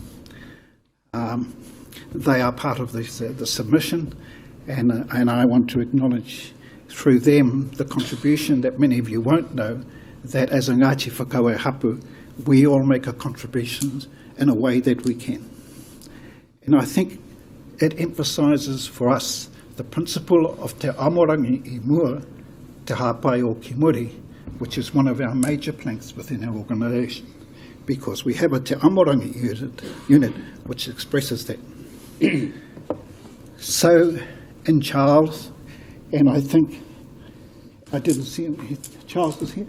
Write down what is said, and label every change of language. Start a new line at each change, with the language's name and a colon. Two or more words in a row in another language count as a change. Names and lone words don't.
English: They are part of the submission, and I want to acknowledge through them the contribution that many of you won't know, that as a Ngāti Whakaue Hapu, we all make a contribution in a way that we can. And I think it emphasises for us the principle of
Māori: Te Amorangi I Mua, Te Hāpai o Ki Muri,
English: which is one of our major planks within our organisation, because we have a Te Amorangi unit which expresses that. So, in Charles, and I think, I didn't see him, Charles is here?